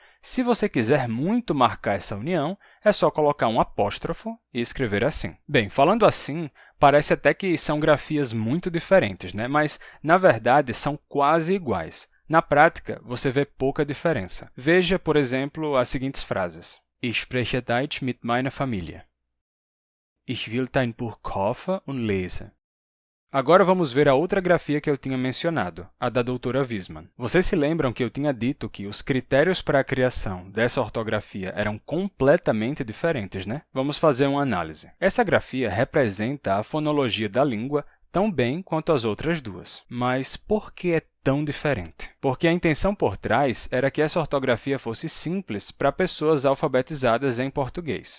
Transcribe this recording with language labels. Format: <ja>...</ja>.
<pt>Se você quiser muito marcar essa união, é só colocar um apóstrofo e escrever assim. Bem, falando assim, parece até que são grafias muito diferentes, né? Mas, na verdade, são quase iguais. Na prática, você vê pouca diferença. Veja, por exemplo, as seguintes frases.</pt> <de>Ich spreche Deutsch mit meiner Familie. Ich will dein Buch kaufen und lesen.</de> <pt>Agora vamos ver a outra grafia que eu tinha mencionado, a da doutora Wiesmann. Vocês se lembram que eu tinha dito que os critérios para a criação dessa ortografia eram completamente diferentes, né? Vamos fazer uma análise. Essa grafia representa a fonologia da língua tão bem quanto as outras duas. Mas por que é tão diferente? Porque a intenção por trás era que essa ortografia fosse simples para pessoas alfabetizadas em português.</pt>